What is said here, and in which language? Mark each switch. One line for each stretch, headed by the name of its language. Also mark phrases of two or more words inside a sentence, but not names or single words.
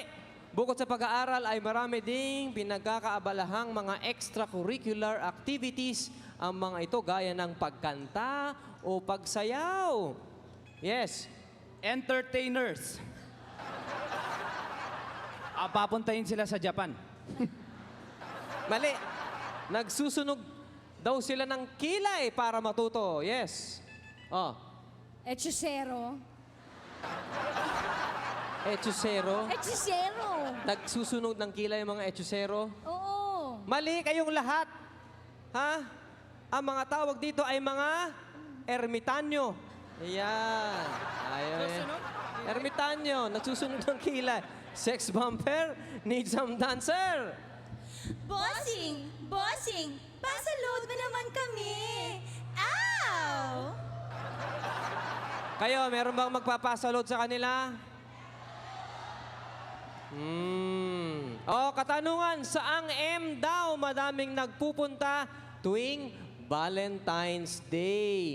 Filipino: Bukod sa pag-aaral ay marami ding pinagkakaabalahang mga
English: extracurricular activities
Filipino: ang mga ito gaya ng pagkanta o pagsayaw. Yes.
English: Entertainers.
Filipino: Papuntahin sila sa Japan. Mali. Nagsusunog daw sila ng kilay para matuto. Yes. Oh.
Spanish: Hechicero. Hechicero. Hechicero.
Filipino: Nagsusunog ng kilay ang mga hechicero. Oo. Mali kayong lahat. Ha? Ang mga tawag dito ay mga ermitanyo. Ayan. Ayaw yan. Ermitanyo. Nagsusunog ng kilay.
English: Sex bumper needs some dancer.
Filipino: Bossing! Bossing! Pasaload mo naman kami! Ow! Kayo, meron bang magpapasalod sa kanila? Katanungan, saang M daw madaming nagpupunta tuwing Valentine's Day?